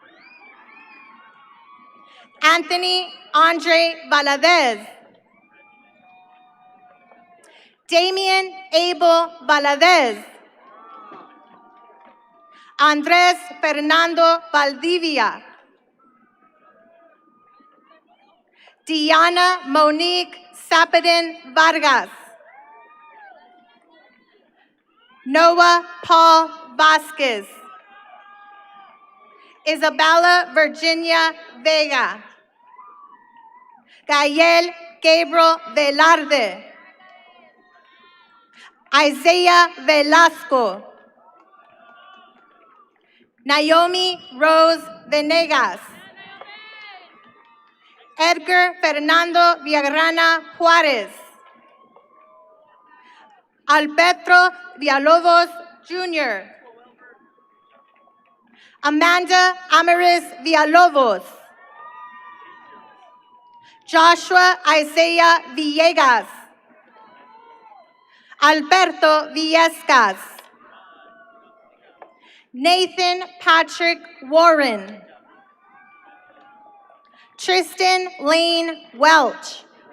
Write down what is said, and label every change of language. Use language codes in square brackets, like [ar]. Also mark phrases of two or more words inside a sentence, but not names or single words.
[en] Anthony Andre Valadez. Damian Abel Valadez. Andres Fernando Valdivia. Diana Monique Sapadin Vargas. Noah Paul Vasquez. Isabella Virginia Vega. Gael Gabriel Velarde. Isaiah Velasco. Naomi Rose Venegas. Edgar Fernando Villagrana Juarez. Alberto Villalobos Jr. Amanda Amaris Villalobos. Joshua Isaiah Villegas. Alberto Villescas. Nathan Patrick Warren. Tristan Lane Welch.